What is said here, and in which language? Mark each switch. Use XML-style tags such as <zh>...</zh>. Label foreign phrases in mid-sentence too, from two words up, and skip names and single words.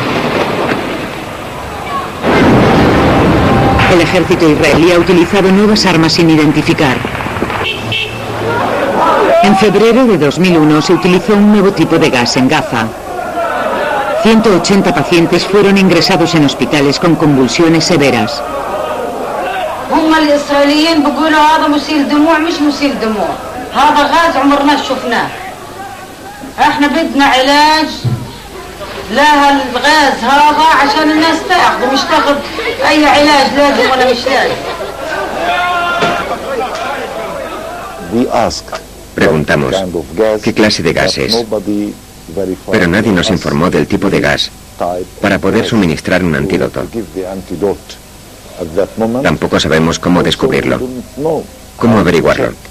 <es>El ejército israelí ha utilizado nuevas armas sin identificar. En febrero de 2001 se utilizó un nuevo tipo de gas en Gaza. 180 pacientes fueron ingresados en hospitales con convulsiones severas.</es> <ar>هم الإسرائيليين بيقولوا هذا مسيل دموع مش مسيل دموع هذا غاز عمرنا شفناه احنا بدنا علاج لها الغاز هذا عشان الناس تاخذ مش تاخذ اي علاج لازم ولا مش لازم.</ar> <es>Preguntamos, ¿qué clase de gas es? Pero nadie nos informó del tipo de gas para poder suministrar un antídoto. Tampoco sabemos cómo descubrirlo, cómo averiguarlo.</es>